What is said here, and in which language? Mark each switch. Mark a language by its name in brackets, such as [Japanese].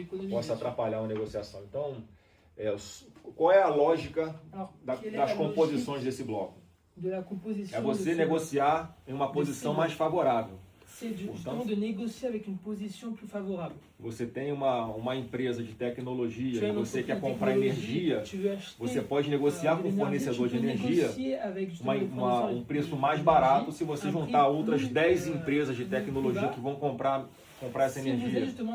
[Portuguese] Possa atrapalhar uma negociação. Então, qual é a lógica das composições desse bloco? É você negociar em uma posição mais favorável. [French] Portanto, de négocier avec une position plus favorable. [Portuguese] Você tem uma empresa de tecnologia e você quer comprar energia, você pode negociar com o fornecedor de energia um preço mais barato se você juntar outras 10 empresas de tecnologia que vão comprar essa energia.